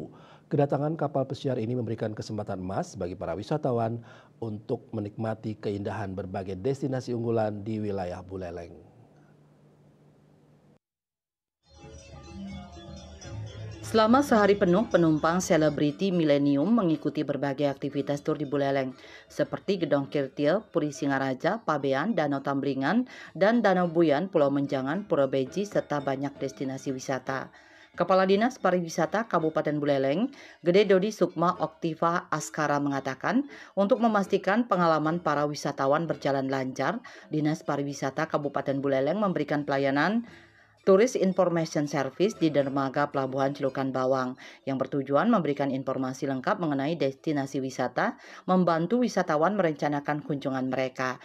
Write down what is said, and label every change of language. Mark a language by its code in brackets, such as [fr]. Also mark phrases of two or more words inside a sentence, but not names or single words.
[id] Kedatangan kapal pesiar ini memberikan kesempatan emas bagi para wisatawan untuk menikmati keindahan berbagai destinasi unggulan di wilayah Buleleng. Selama sehari penuh, penumpang selebriti Millennium mengikuti berbagai aktivitas tur di Buleleng, seperti Gedong Kirtil, Puri Singaraja, Pabean, Danau Tambringan, dan Danau Buyan, Pulau Menjangan, Pura Beji, serta banyak destinasi wisata. Kepala Dinas Pariwisata Kabupaten Buleleng, Gede Dodi Sukma Oktiva Askara mengatakan, untuk memastikan pengalaman para wisatawan berjalan lancar, Dinas Pariwisata Kabupaten Buleleng memberikan pelayanan [en] Tourist Information Service [id] di dermaga Pelabuhan Celukan Bawang yang bertujuan memberikan informasi lengkap mengenai destinasi wisata, membantu wisatawan merencanakan kunjungan mereka.